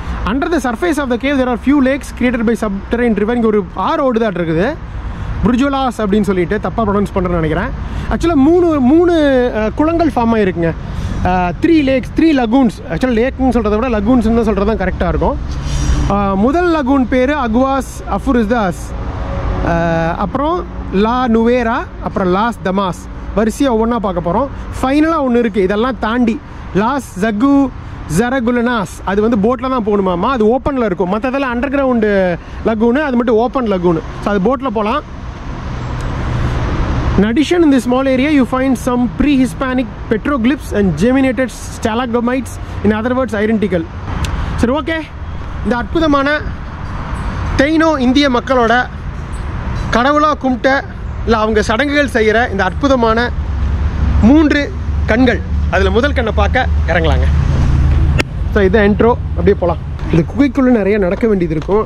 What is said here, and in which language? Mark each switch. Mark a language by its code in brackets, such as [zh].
[en] Under the surface of the cave there are few lakes created by subterranean river. [ta] இங்கே ஒரு ஆறு ஓடுதாட்டு இருக்குது, புர்ஜோலாஸ் அப்படின்னு சொல்லிட்டு, தப்பாக ப்ரொனவுன்ஸ் பண்ணுறேன்னு நினைக்கிறேன். ஆக்சுவலாக மூணு குளங்கள் ஃபார்ம் ஆகிருக்குங்க. [en] 3 lakes, 3 lagoons. [ta] ஆக்சுவலாக லேக்குன்னு சொல்கிறத விட லகூன்ஸ்னு தான் சொல்கிறது தான் கரெக்டாக இருக்கும். முதல் லகூன் பேர் அகுவாஸ் அஃபுரிஸ்தாஸ், அப்புறம் லா நுவேரா, அப்புறம் லாஸ் தமாஸ். வரிசையாக ஒவ்வொன்றா பார்க்க போகிறோம். ஃபைனலாக ஒன்று இருக்குது, இதெல்லாம் தாண்டி லாஸ் ஜகு ஜரகுலனாஸ். அது வந்து போட்டில் தான் போகணுமாமா, அது ஓப்பனில் இருக்கும். மற்றதெல்லாம் அண்டர் கிரவுண்டு லகூனு, அது மட்டும் ஓப்பன் லகூனு. ஸோ அது போட்டில் போகலாம். [en] In addition, in this small area you find some pre-Hispanic petroglyphs and geminated stalagmites, in other words identical. [ta] சரி, ஓகே. இந்த அற்புதமான தைனோ இந்திய மக்களோட கடவுளாக கும்பிட்ட இல்லை அவங்க சடங்குகள் செய்கிற இந்த அற்புதமான 3 கண்கள், அதில் முதல் கண்ணை பார்க்க இறங்கலாங்க. ஸோ இதை என்ட்ரோ, அப்படியே போகலாம். இந்த குகைக்குள்ளே நிறைய நடக்க வேண்டியது இருக்கும்.